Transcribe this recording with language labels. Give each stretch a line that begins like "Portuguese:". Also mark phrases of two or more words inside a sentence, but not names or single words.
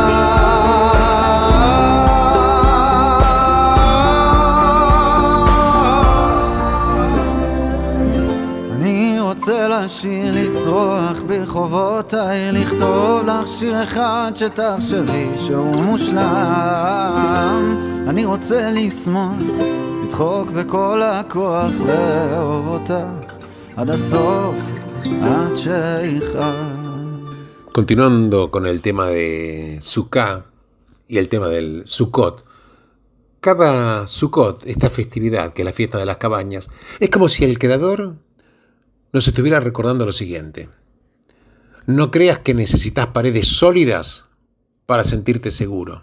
Hebrew: אני רוצה לשיר, לצרוח ברחובות העיר, לכתוב לך שיר אחד שתחשבי שהוא מושלם. אני רוצה לשמוח, לצחוק בכל הכוח, לאהוב אותך עד הסוף, עד שיכאב.
Spanish: Continuando con el tema de Sukkah y el tema del Sukkot. Cada Sukkot, esta festividad que es la fiesta de las cabañas, es como si el Creador nos estuviera recordando lo siguiente: no creas que necesitas paredes sólidas para sentirte seguro.